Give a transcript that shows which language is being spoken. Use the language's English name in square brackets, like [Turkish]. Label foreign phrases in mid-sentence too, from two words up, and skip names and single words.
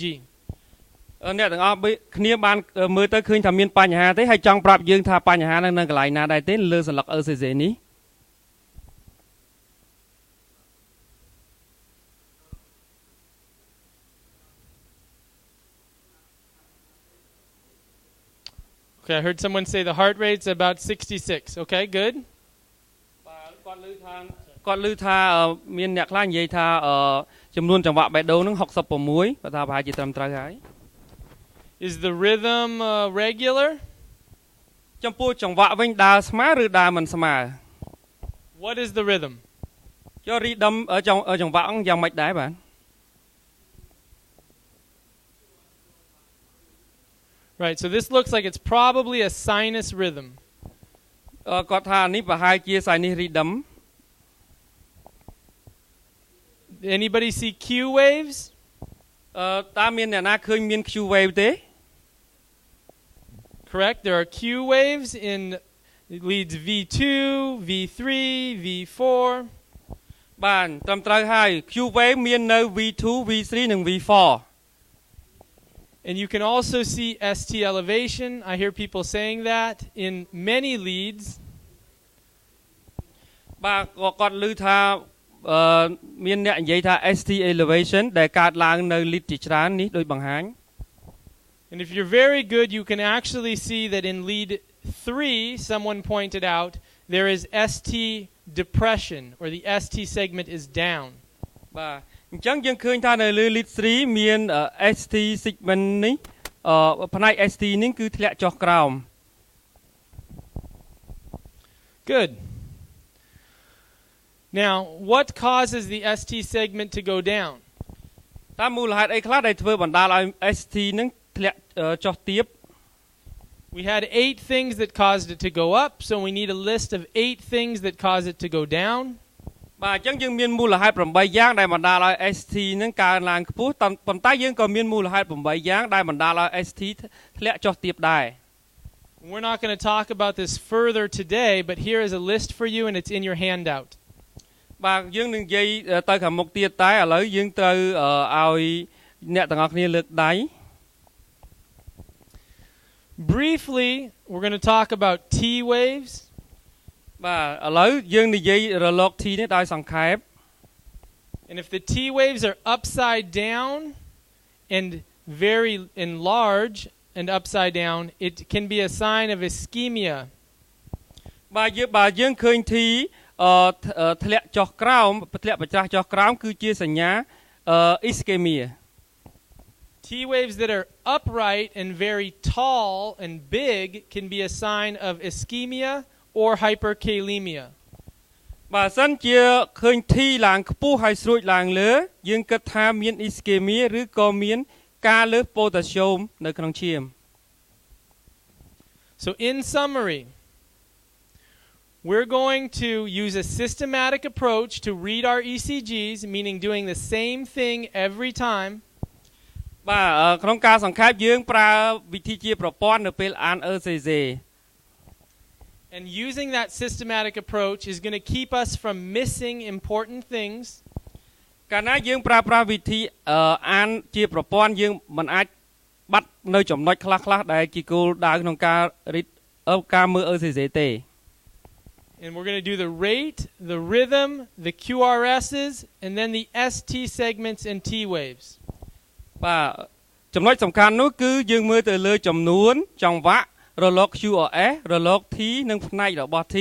[Khmer] អ្នកទាំងអស់គ្នាបានមើលទៅឃើញថាមានបញ្ហាទេហើយចង់ប្រាប់យើងថាបញ្ហានៅកន្លែងណាដែរទេលើសន្លឹក ECG នេះ [English] Okay, I heard someone say the heart rate's about 66. Okay, good. [Khmer] គាត់ឮថាមានអ្នកខ្លះនិយាយថាចំនួនចង្វាក់បេះដូងនឹង66គាត់ថាប្រហែលជាត្រឹមត្រូវហើយ [English] Is the rhythm regular? [Khmer] ចំពោះចង្វាក់វិញដើរស្មើឬដើរមិនស្មើ [English] What is the rhythm? [Khmer] ចុះ rhythm ចង្វាក់យ៉ាងម៉េចដែរបាទ [English] Right, so this looks like it's probably a sinus rhythm. [Khmer] គាត់ថានេះប្រហែលជា [English] sinus rhythm. Anybody see Q waves? [Khmer] តើមានអ្នកណាឃើញមាន [English] Q wave [Khmer] ទេ [English] Correct, there are Q waves in leads V2, V3, V4. [Khmer] បាទត្រឹមត្រូវហើយ [English] Q wave [Khmer] មាននៅ V2, V3 និង V4. [English] And you can also see ST elevation. I hear people saying that in many leads. [Khmer] បាទគាត់ឮថាមានអ្នកនិយាយថា [English] ST elevation [Khmer] ដែលកើតឡើងនៅ lead ជាច្រើននេះដូចបង្ហាញ [English] And if you're very good, you can actually see that in lead 3, someone pointed out, there is ST depression, or the ST segment is down. [Khmer] បាទអញ្ចឹងយើងឃើញថានៅលើ lead 3 មាន [English] ST segment [Khmer] នេះផ្នែក ST នេះគឺធ្លាក់ចុះក្រោម [English] Good. Now, what causes the ST segment to go down? [Khmer] តើមូលហេតុអីខ្លះដែលធ្វើបណ្ដាលឲ្យ ST នឹងធ្លាក់ចុះទាប [English] We had 8 things that caused it to go up, so we need a list of 8 things that cause it to go down. [Khmer] បាទអញ្ចឹងយើងមានមូលហេតុ8យ៉ាងដែលបណ្ដាលឲ្យ ST នឹងកើនឡើងខ្ពស់ប៉ុន្តែយើងក៏មានមូលហេតុ8យ៉ាងដែលបណ្ដាលឲ្យ ST ធ្លាក់ចុះទាបដែរ [English] We're not going to talk about this further today, but here is a list for you and it's in your handout. [Khmer] បាទយើងនឹងនិយាយទៅខាងមុខទៀតតែឥឡូវយើងត្រូវឲ្យអ្នកទាំងអស់គ្នាលើកដៃ [English] Briefly, we're going to talk about T waves. [Khmer] បាទឥឡូវយើងនិយាយរលក T នេះដោយសង្ខេប [English] And if the T waves are upside down and very large and upside down, it can be a sign of ischemia. [Khmer] បាទយើងឃើញ T ធ្លាក់ចុះក្រោមធ្លាក់ប្រច្រាស់ចុះក្រោមគឺជាសញ្ញា ischemia. [English] T waves that are upright and very tall and big can be a sign of ischemia or hyperkalemia. [Khmer] បើសិនជាឃើញ T ឡើងខ្ពស់ហើយស្រួចឡើងលើយើងគិតថាមាន ischemia ឬក៏មានការលើស potassium នៅក្នុងឈាម [English] So in summary, we're going to use a systematic approach to read our ECGs, meaning doing the same thing every time. [Khmer] បាទក្នុងការសង្ខេបយើងប្រើវិធីជាប្រព័ន្ធនៅពេលអាន ECG [English] And using that systematic approach is going to keep us from missing important things. [Khmer] កាលណាយើងប្រើប្រាស់វិធីអានជាប្រព័ន្ធយើងមិនអាចបាត់នៅចំណុចខ្លះៗដែលជាគោលដៅក្នុងការការមើល ECG ទេ [English] And we're going to do the rate, the rhythm, the QRSs, and then the ST segments and T waves. [Khmer] បាទចំណុចសំខាន់នោះគឺយើងមើលទៅលើចំនួនចង្វាក់រលក QRS រលក T និងផ្នែករបស់ T.